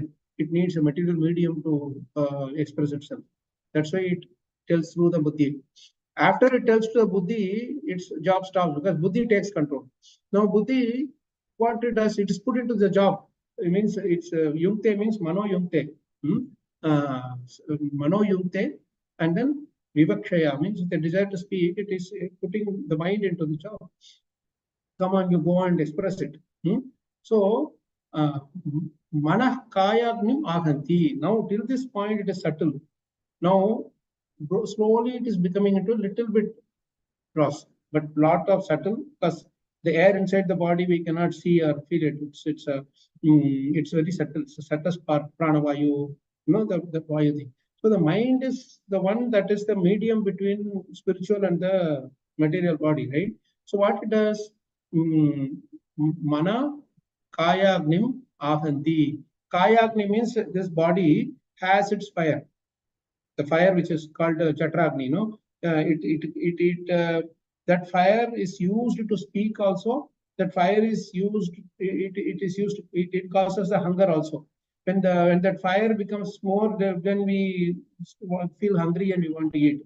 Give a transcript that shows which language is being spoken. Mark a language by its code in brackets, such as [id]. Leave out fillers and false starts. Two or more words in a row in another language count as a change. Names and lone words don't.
[en] It needs a material medium to express itself. That's why it tells through the buddhi. After it tells to the buddhi, its job stops because buddhi takes control. Now buddhi, what it does, it is put into the job. It means it's yukte means [sa] mano yukte. Mano yukte, [en] and then vivakshaya means the desire to speak. It is putting the mind into the job. Come on, you go and express it. [sa] So manah kayagnim ahanti. [en] Now till this point it is subtle. Now slowly it is becoming into a little bit gross, but lot of subtle, because the air inside the body we cannot see or feel it. It's very subtle. It's a subtle part, pranavayu, the vayu thing. So the mind is the one that is the medium between spiritual and the material body, right? So what it does, [sa] mana kayagnim ahanti. [en] Kayagni means this body has its fire. The fire which is called Chatragni, that fire is used to speak also. That fire is used, it causes the hunger also. When that fire becomes more, then we feel hungry and we want to eat.